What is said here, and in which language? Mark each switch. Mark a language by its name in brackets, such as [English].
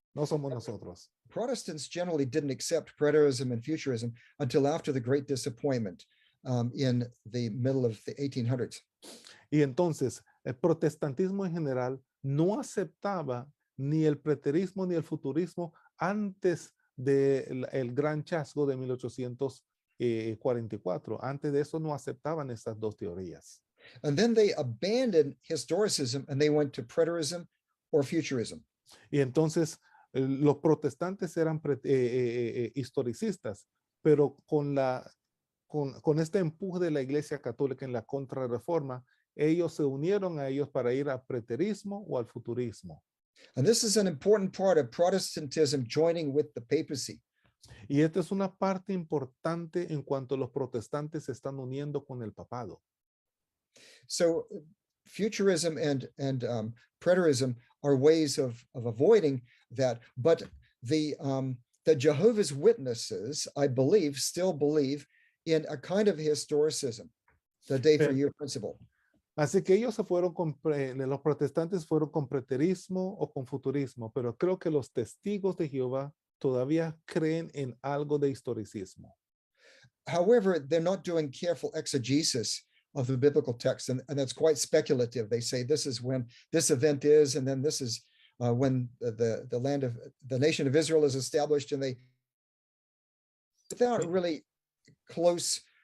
[Spanish] No somos nosotros. [English] Protestants generally didn't accept preterism and futurism until after the Great Disappointment in the middle of the 1800s. [Spanish] Y entonces, el protestantismo en general no aceptaba ni el preterismo ni el futurismo antes del gran chasco de 1844. Antes de eso no aceptaban estas dos teorías. [English] And then they abandoned historicism and they went to preterism or futurism. [Spanish] Y entonces los protestantes eran historicistas, pero con este empuje de la Iglesia Católica en la contrarreforma, ellos se unieron a ellos para ir al preterismo o al futurismo. [English] And this is an important part of Protestantism joining with the papacy. [Spanish] Y esta es una parte importante en cuanto los protestantes se están uniendo con el papado. [English] So futurism and preterism are ways of avoiding that, but the Jehovah's Witnesses, I believe, still believe in a kind of historicism, the day for year principle. [Spanish] Así que ellos los protestantes fueron con preterismo o con futurismo, pero creo que los testigos de Jehová todavía creen en algo de historicismo. [English] However, they're not doing careful exegesis of the biblical text, and that's quite speculative. They say this is when this event is, and then this is when the nation of Israel is established, and they, without really close